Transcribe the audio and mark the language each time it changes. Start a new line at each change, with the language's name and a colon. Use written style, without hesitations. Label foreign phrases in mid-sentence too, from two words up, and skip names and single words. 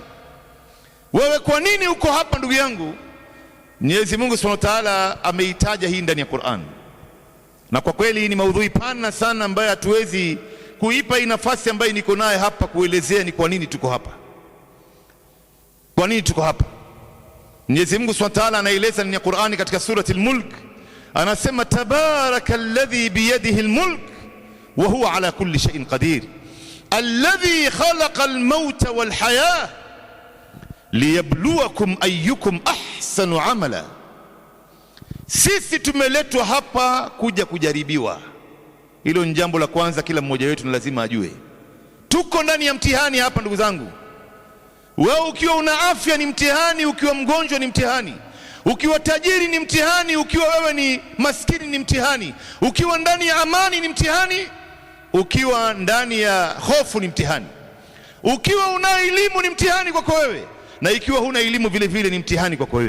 Swahili: Wewe kwa nini uko hapa ndugu yangu? Mwenyezi Mungu
Arabic: سبحانه وتعالى
Swahili: ameitaja hii ndani ya Qur'an, na kwa kweli hii ni maudhui pana sana ambayo hatuwezi kuipa hii nafasi ambayo niko naye hapa kuelezea ni kwa nini tuko hapa. Kwa nini tuko hapa? Mwenyezi Mungu
Arabic: سبحانه وتعالى
Swahili: anaeleza ndani ya Qur'ani katika surati al-Mulk, anasema
Arabic: تبارك الذي بيده الملك وهو على كل شيء قدير الذي خلق الموت والحياة ليبلوكم أيكم أحسن عملا.
Swahili: Sisi tumeletwa hapa kuja kujaribiwa. Hilo ni jambo la kwanza, kila mmoja wetu ni lazima ajue. Tuko ndani ya mtihani hapa ndugu zangu. Wewe ukiwa una afya ni mtihani, ukiwa mgonjwa ni mtihani, ukiwa tajiri ni mtihani, ukiwa wewe ni maskini ni mtihani, ukiwa ndani ya amani ni mtihani, ukiwa ndani ya hofu ni mtihani, ukiwa una elimu ni mtihani kwako wewe, na ikiwa huna elimu vile vile ni mtihani kwako wewe.